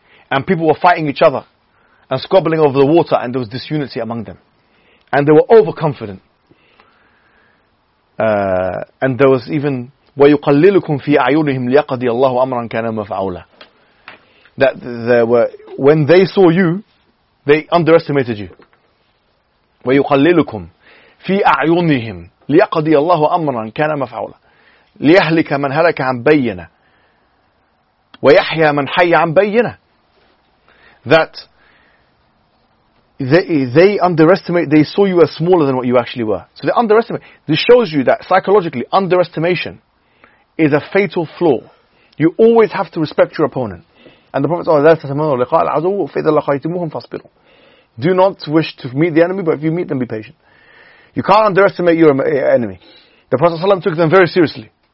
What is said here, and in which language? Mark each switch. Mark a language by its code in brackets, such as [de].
[en] And people were fighting each other and squabbling over the water, and there was disunity among them. And they were overconfident. And there was even, [ar] وَيُقَلِّلُكُمْ فِي أَعْيُونِهِمْ لِيَقَضِيَ اللَّهُ أَمْرًا كَانَ مَفْعَوْلًا, [en] that there were, when they saw you, they underestimated you. [ar] وَيُقَلِّلُكُمْ فِي أَعْيُونِهِمْ لِيَقَضِيَ اللَّهُ أَمْرًا كَانَ مَفْعَوْلًا لِيَهْلِكَ مَنْ هَلَكَ عَنْ بَيِّنَةٍ وَيَحْيَى مَنْ حَيَّ عَنْ بَيِّنَةٍ, [en] that they underestimate, they saw you as smaller than what you actually were. So they underestimate. This shows you that psychologically, underestimation is a fatal flaw. You always have to respect your opponent. And the Prophet says, do not wish to meet the enemy, but if you meet them, be patient. You can't underestimate your enemy. The Prophet ﷺ took them very seriously.